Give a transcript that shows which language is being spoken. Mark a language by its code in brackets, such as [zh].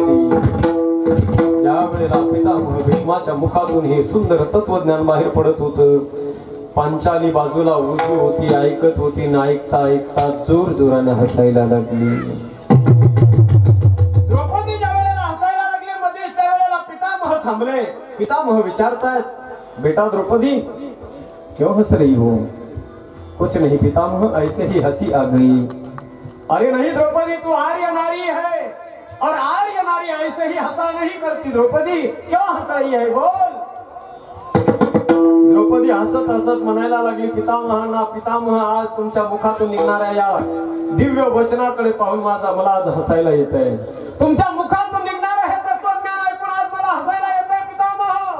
[mr] ज्या वेळेला पितामह भीष्माच्या मुखातून हे सुंदर तत्वज्ञान बाहेर पडत होतं, पांचाली बाजूला उभी होती, ऐकत होती. ना ऐकता ऐकता जोर जोराने हसायला लागली. द्रौपदी ज्या वेळेला हसायला लागली मध्येच त्यावेळेला पितामह थांबले. पितामह विचारतायत, [hi] बेटा द्रौपदी क्यों हंस रही हो? कुछ नहीं पितामह, ऐसे ही हंसी आ गई. अरे नहीं द्रौपदी, तू आर्य नारी है और आर्य नारी ऐसे ही हंसा नहीं करती. द्रौपदी क्यों हंस रही है, बोल. [mr] द्रौपदी हसत हसत म्हणायला लागली पितामहांना, पितामह आज तुमच्या मुखातून निघणाऱ्या या दिव्य वचनाकडे पाहून मला आज हसायला येत आहे. तुमच्या मुखातून निघणारं हे तत्वज्ञान ऐकून आज मला हसायला येत आहे पितामह.